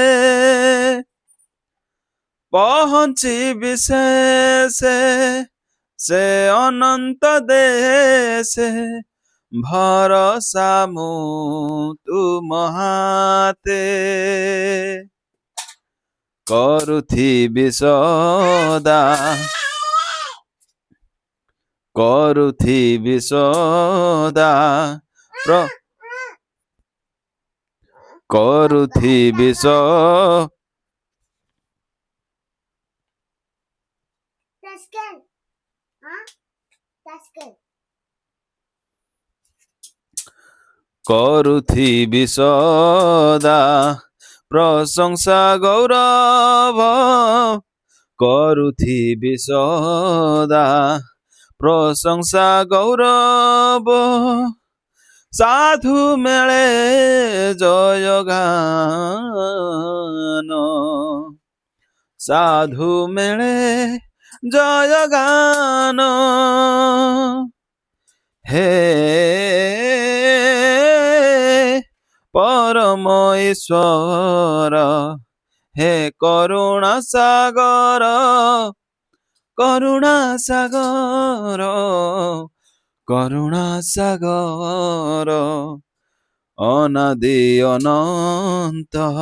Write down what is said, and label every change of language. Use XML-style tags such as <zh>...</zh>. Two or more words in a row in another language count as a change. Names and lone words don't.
<or>ପହଞ୍ଚିବି ଶେଷେ ସେ ଅନନ୍ତ ଦେଶେ ଭରସା ମୁଁ ତୁମ ହାତେ କରୁଥିବି ସଦା କରୁଥିବି ସଦା ପ୍ର କରୁଥିବି</or> <en>That's good. Huh? That's good.</en> <or>କରୁଥିବି ସଦା ପ୍ରଶଂସା ଗୌରବ କରୁଥିବି ସଦା ପ୍ରଶଂସା ଗୌରବ ସାଧୁ ମେଳେ ଜୟ ଗାନ ସାଧୁ ମେଳେ ଜୟ ଗାନ</or> <bn>হে পরম ঈশ্বর হে করুণা সাগর করুণা সাগর করুণা সাগর অনাদি অনন্ত</bn>